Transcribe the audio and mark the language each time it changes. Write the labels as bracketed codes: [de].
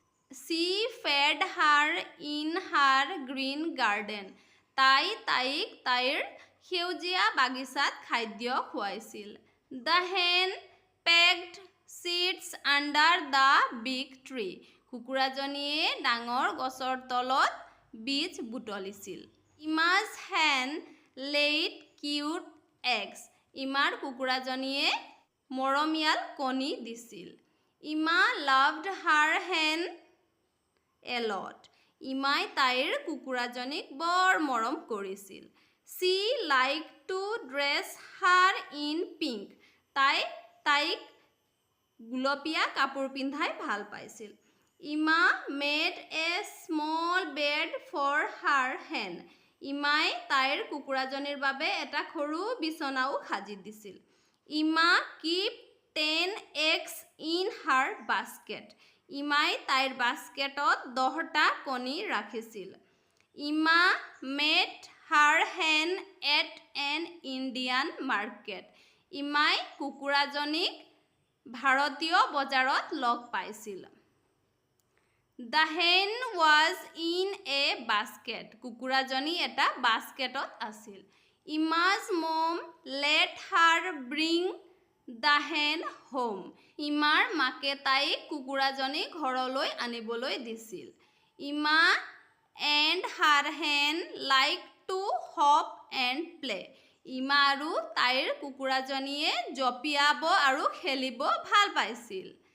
[en] She fed her in her green garden. [as] তাইক তাইৰ সেউজীয়া বাগিচাত খাদ্য খুৱাইছিল। [en] The hen pecked seeds under the big tree. [as] কুকুৰাজনীয়ে ডাঙৰ গছৰ তলত বীজ বুটলিছিল। [en] Ima's hen laid cute eggs. [as] ইমাৰ কুকুৰাজনীয়ে মৰমীয়াল কণী দিছিল। [en] Ima loved her hen a lot. [as] ইমাই তাইৰ কুকুৰাজনীক বৰ মৰম কৰিছিল। [en] She liked to dress her in pink. [as] তাইক গুলপীয়া কাপোৰ পিন্ধাই ভাল পাইছিল। [en] Ima made a small bed for her hen. [as] ইমাই তাইৰ কুকুৰাজনীৰ বাবে এটা সৰু বিছনাও সাজি দিছিল। [en] Ima kept 10 eggs in her basket. [as] ইমাই তাইৰ বাস্কেটত 10টা কণী ৰাখিছিল। [en] Ima met her hen at an Indian market. [as] ইমাই কুকুৰাজনীক ভাৰতীয় বজাৰত লগ পাইছিল। [en] The hen was in a basket. [as] কুকুৰাজনী এটা বাস্কেটত আছিল। [en] Ima's mom let her bring the hen home. [as] ইমাৰ মাকে তাইক কুকুৰাজনী ঘৰলৈ আনিবলৈ দিছিল। [en] Ima and her hen liked to hop and play. [as] ইমা আৰু তাইৰ কুকুৰাজনীয়ে জঁপিয়াব আৰু খেলিব ভাল পাইছিল।